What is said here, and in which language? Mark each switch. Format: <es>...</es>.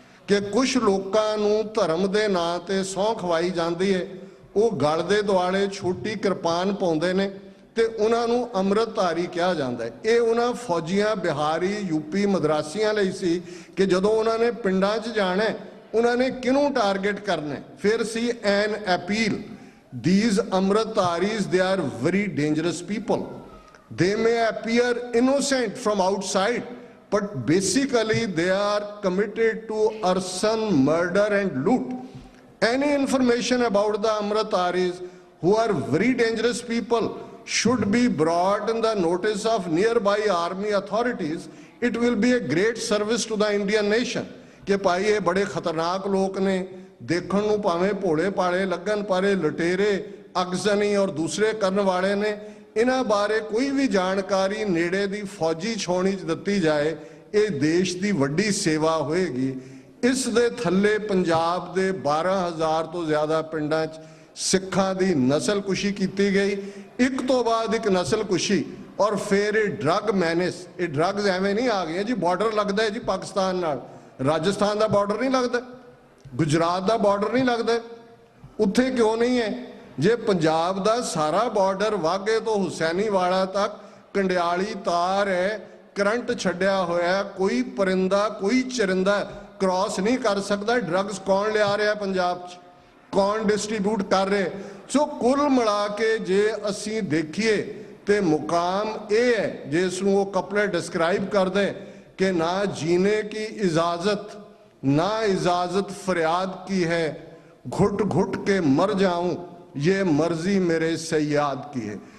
<pa>ਕਿ ਕੁਝ ਲੋਕਾਂ ਨੂੰ ਧਰਮ ਦੇ ਨਾਂ ਤੇ ਸਹੁੰ ਖਵਾਈ ਜਾਂਦੀ ਹੈ, ਉਹ ਗਲ ਦੇ ਦੁਆਲੇ ਛੋਟੀ ਕਿਰਪਾਨ ਪਾਉਂਦੇ ਨੇ ਤੇ ਉਹਨਾਂ ਨੂੰ ਅੰਮ੍ਰਿਤਧਾਰੀ ਕਿਹਾ ਜਾਂਦਾ ਹੈ। ਇਹ ਉਹਨਾਂ ਫੌਜੀਆਂ ਬਿਹਾਰੀ ਯੂਪੀ ਮਦਰਾਸੀਆਂ ਲਈ ਸੀ ਕਿ ਜਦੋਂ ਉਹਨਾਂ ਨੇ ਪਿੰਡਾਂ 'ਚ ਜਾਣਾ ਉਹਨਾਂ ਨੇ ਕਿਹਨੂੰ ਟਾਰਗੇਟ ਕਰਨਾ। ਫਿਰ ਸੀ ਐਨ appeal,</pa> <en>these Amritdharis, they are very dangerous people. They may appear innocent from outside, but basically they are committed to arson, murder and loot. Any information about the Amritdharis, who are very dangerous people, should be brought in the notice of nearby army authorities. It will be a great service to the Indian nation.</en> <hi>कि भाई ये बड़े खतरनाक लोग ने,</hi> <pa>देखण ਨੂੰ ਭਾਵੇਂ ਭੋਲੇ ਭਾਲੇ ਲੱਗਣ ਪਰ ਇਹ ਲੁਟੇਰੇ ਅਗਜ਼ਨੀ ਔਰ ਦੂਸਰੇ ਕਰਨ ਵਾਲੇ ਨੇ, ਇਹਨਾਂ ਬਾਰੇ ਕੋਈ ਵੀ ਜਾਣਕਾਰੀ ਨੇੜੇ ਦੀ ਫੌਜੀ ਛਾਉਣੀ 'ਚ ਦਿੱਤੀ ਜਾਏ, ਇਹ ਦੇਸ਼ ਦੀ ਵੱਡੀ ਸੇਵਾ ਹੋਏਗੀ। ਇਸ ਦੇ ਥੱਲੇ ਪੰਜਾਬ ਦੇ 12,000 ਤੋਂ ਜ਼ਿਆਦਾ ਪਿੰਡਾਂ 'ਚ ਸਿੱਖਾਂ ਦੀ ਨਸਲਕੁਸ਼ੀ ਕੀਤੀ ਗਈ, ਇੱਕ ਤੋਂ ਬਾਅਦ ਇੱਕ ਨਸਲਕੁਸ਼ੀ। ਔਰ ਫਿਰ ਇਹ ਡਰੱਗ ਮੈਨੇਸ, ਇਹ ਡਰੱਗਸ ਐਵੇਂ ਨਹੀਂ ਆ ਗਏ ਜੀ ਬਾਰਡਰ ਲੱਗਦਾ ਹੈ ਜੀ ਪਾਕਿਸਤਾਨ ਨਾਲ, ਰਾਜਸਥਾਨ ਦਾ ਬਾਰਡਰ ਨਹੀਂ ਲੱਗਦਾ, ਗੁਜਰਾਤ ਦਾ ਬਾਰਡਰ ਨਹੀਂ ਲੱਗਦਾ, ਉੱਥੇ ਕਿਉਂ ਨਹੀਂ ਹੈ? ਜੇ ਪੰਜਾਬ ਦਾ ਸਾਰਾ ਬਾਰਡਰ ਵਾਘੇ ਤੋਂ ਹੁਸੈਨੀਵਾਲਾ ਤੱਕ ਕੰਡਿਆਲੀ ਤਾਰ ਹੈ, ਕਰੰਟ ਛੱਡਿਆ ਹੋਇਆ, ਕੋਈ ਪਰਿੰਦਾ ਕੋਈ ਚਰਿੰਦਾ ਕ੍ਰਾਸ ਨਹੀਂ ਕਰ ਸਕਦਾ। ਡਰੱਗਸ ਕੌਣ ਲਿਆ ਰਿਹਾ ਪੰਜਾਬ 'ਚ, ਕੌਣ ਡਿਸਟ੍ਰੀਬਿਊਟ ਕਰ ਰਹੇ? ਸੋ ਕੁੱਲ ਮਿਲਾ ਕੇ ਜੇ ਅਸੀਂ ਦੇਖੀਏ ਤੇ ਮੁਕਾਮ ਇਹ ਹੈ ਜਿਸ ਨੂੰ ਉਹ ਕਪਲਟ ਡਿਸਕ੍ਰਾਈਬ ਕਰਦੇ</pa> <hi>कि ना जीने की इजाजत ना इजाजत फरियाद की है,</hi> <pa>घुट घुट के मर जाऊं ये मर्जी मेरे सयाद की है।</pa>